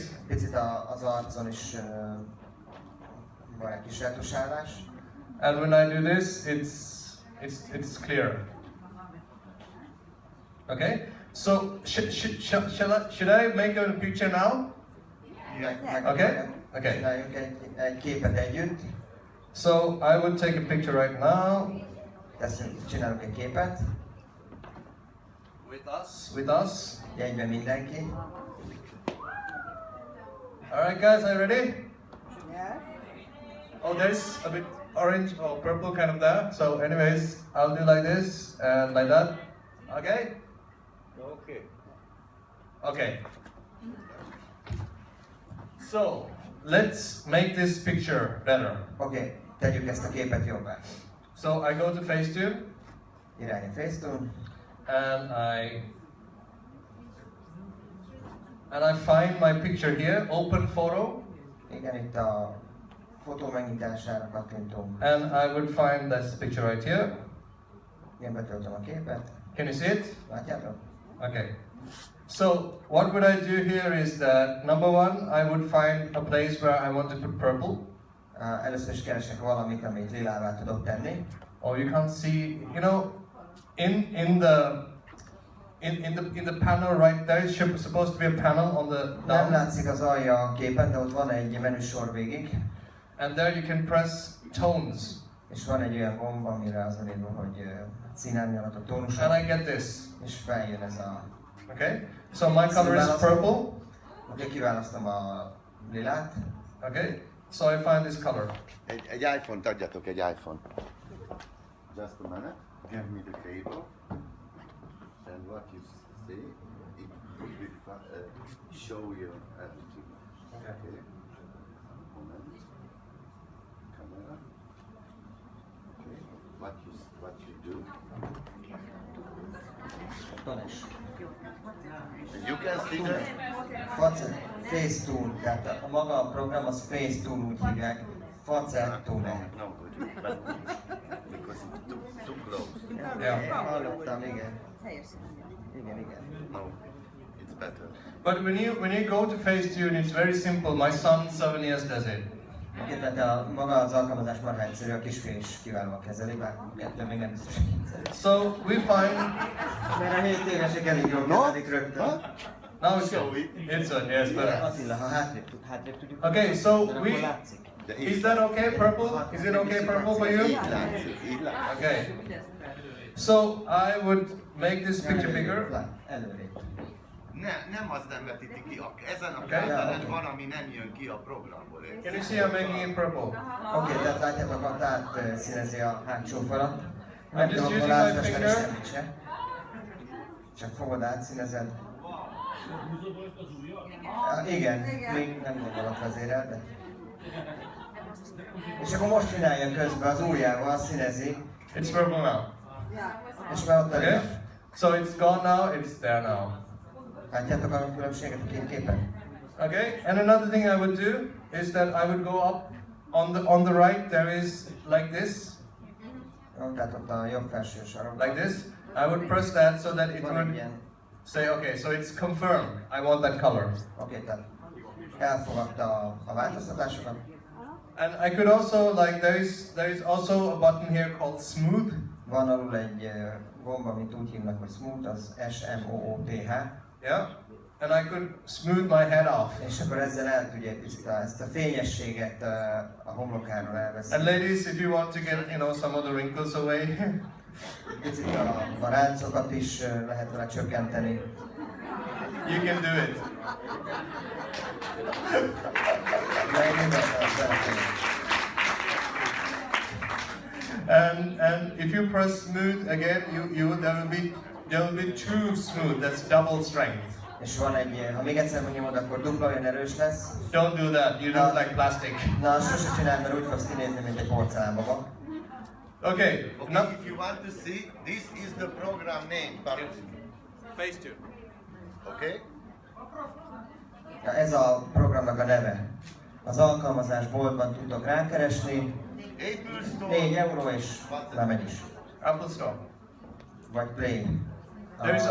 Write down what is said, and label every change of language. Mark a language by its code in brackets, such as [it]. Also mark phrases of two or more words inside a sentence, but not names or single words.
[hu] Picit az arcon is van egy kis retusálás. [en] And when I do this, it's clear. Okay. So should I make a picture now? Okay. Okay. [hu] Csináljunk egy képet együtt. [en] So I would take a picture right now. [hu] Csinálunk egy képet. [en] With us. [hu] Jegyben mindenki. [en] Alright guys, are you ready? Yes. Oh, there's a bit orange or purple kind of there. So anyways, I'll do like this and like that. Okay? Okay. Okay. So, let's make this picture better. [hu] Oké, tegyük ezt a képet jobbá. [en] So I go to Facetune [hu] Irány a Facetune. [en] and I find my picture here, open photo, [hu] Igen, itt a fotó megnyitására kattintunk. [en] and I would find this picture right here. [hu] Én betöltöm a képet. [en] Can you see it? [hu] Látjátok? [en] Okay. So what would I do here is that number one, I would find a place where I want to put purple. [hu] Először is keresek valamit, amit lilává tudok tenni. [en] Or you can't see, you know, in the panel right there is supposed to be a panel on the [hu] Nem [en] down, [hu] látszik az alja a képen, de ott van egy menüsor végig. [en] and there you can press tones, [hu] És van egy olyan gomb, amire az van írva, hogy színárnyalatok, tónusok. [en] and I get this. [hu] És feljön ez a... [en] Okay. So my color is purple. [hu] Oké, kiválasztom a lilát. [en] Okay. So I find this color. [hu] Egy iPhone-t adjatok, egy iPhone. [en] Just a minute. Give me the cable. And what you see, it will show you everything. Okay. Moment. Camera. Okay. What you do. Tones. You can see the [hu] Facetune, tehát a maga a program az Facetune úgy hívják. [en] Facetune. No, but because it's too close. Yeah. [hu] Hallottam, igen. Igen. [en] No, it's better. But when you go to Facetune, it's very simple. My son, 7 years, does it. [hu] Oké, tehát maga az alkalmazás marha egyszerű, a kisfiú is kiválóan kezeli, bár ettől még nem biztos, hogy egyszerű. [en] So we find. [hu] Mert a 7 évesek elég jól kezelik rögtön. [en] Now it's good. It's good. Yes, better. [hu] Attila, ha hátrébb tudjuk. [en] Okay, so [hu] Akkor látszik. [en] is that okay? Purple? Is it okay? Purple for you? [hu] Így látszik. [en] Okay. So I would make this picture bigger. [hu] Előrébb. Nem az nem vetíti ki. Ezen a [en] Okay. [hu] kábelen van, ami nem jön ki a programból. [en] Can you see I'm making it purple? [hu] Oké, tehát látjátok, a átszínezi a hátsó falat. [en] I'm [hu] Nem [en] just [hu] tudom [en] using [hu] hol [en] my [hu] átfesteni [en] finger. [hu] semmit se. Csak fogod átszínezed. Igen, még nem gondolok vezérel, de... És akkor most csinálja közben az ujjával, színezi, [en] It's purple now. [hu] és már ott [en] Okay. So it's gone now. It's there now. [hu] Látjátok a különbséget a két képen? [en] Okay. And another thing I would do is that I would go up on the right. There is like this, [hu] Jó, tehát ott a jobb felső sarok. [en] like this. I would press that so that it [hu] Van egy [en] would [hu] ilyen. [en] say, okay, so it's confirmed. I want that color. [hu] Oké, tehát elfogadta a változtatásokat. [en] And I could also there is also a button here called smooth. [hu] Van alul egy gomb, amit úgy hívnak, hogy smooth, az S-M-O-O-T-H. [en] Yeah. And I could smooth my head off. [hu] És akkor ezzel el tudja ezt a fényességet a homlokáról elveszni. [en] And ladies, if you want to get some of the wrinkles away, [hu] Picit a ráncokat is lehet vele csökkenteni. [en] you can do it. [hu] De én mindent szeretném. [en] And if you press smooth again, there will be too smooth. That's double strength. [hu] És van egy, ha még egyszer mondjam akkor dupla olyan erős lesz. [en] Don't do that. You don't like plastic. [hu] Na, azt sose csináld, mert úgy fogsz kinézni, mint egy porcelánbaba. [en] Okay. Okay, Now, if you want to see, this is the program name. Facetune. Okay? [hu] Ja, ez a programnak a neve. Az alkalmazás boltban tudtok rákeresni. Apple Store. 4 euró és lemegy is. Apple Store. Vagy Play. [en] There is